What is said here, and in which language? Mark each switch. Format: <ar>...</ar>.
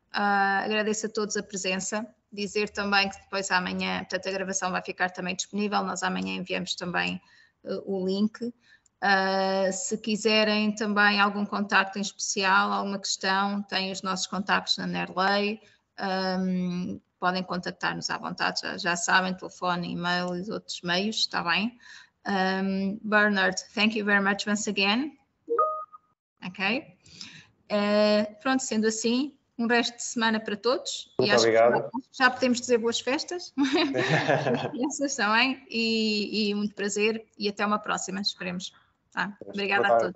<pt>Agradeço a todos a presença. Dizer também que depois amanhã, portanto, a gravação vai ficar também disponível. Nós amanhã enviamos também o link. Se quiserem também algum contacto em especial, alguma questão, têm os nossos contactos na Nerley, podem contactar-nos à vontade, já sabem, telefone, e-mail e outros meios, está bem?</pt> <en>Bernard, thank you very much once again. Ok?</en> <pt>Pronto, sendo assim, um resto de semana para todos. Muito e acho obrigado. Que já podemos dizer boas festas. Crianças também. E muito prazer. E até uma próxima, esperemos. Tá? Obrigada a todos.</pt>